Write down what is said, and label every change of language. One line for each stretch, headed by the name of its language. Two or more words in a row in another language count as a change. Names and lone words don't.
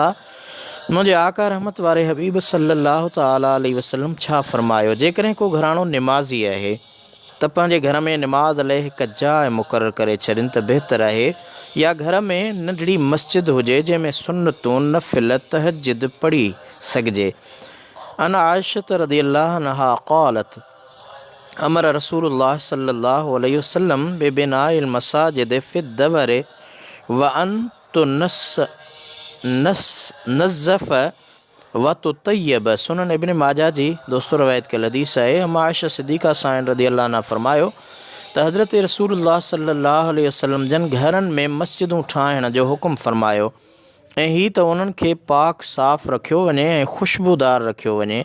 Sindhi: मुंहिंजे आका रहमत वारे हबीब
Arabic: صلى الله تعالى عليه وسلم
Sindhi: छा फ़रमायो, जेकॾहिं को घराणो निमाज़ी आहे त पंहिंजे घर में निमाज़ लाइ हिकु जाइ मुक़ररु करे छॾनि त बहितर आहे, या घर में नंढड़ी मस्जिद हुजे जंहिंमें सुन्नतूं नफ़िल तहज्जुद पढ़ी सघिजे।
Arabic: عن عائشة رضي الله عنها قالت أمر رسول الله صلى الله عليه وسلم ببناء المساجد في الدور وأن تنظف وتطيب.
Sindhi: सुनन इब्न माजा जी दोस्तों रवायत कयल हदीस आहे। अम्मा आयशा सिद्दीक़ा साइन
Arabic: رضي الله عنها
Sindhi: फ़रमायो त हज़रत रसूलुल्लाह
Arabic: صلى الله عليه وسلم
Sindhi: जन घरनि में मस्जिदूं ठाहिण जो हुकुम फ़रमायो, ऐं हीअ त उन्हनि खे पाक साफ़ रखियो वञे ऐं ख़ुशबूदार रखियो वञे।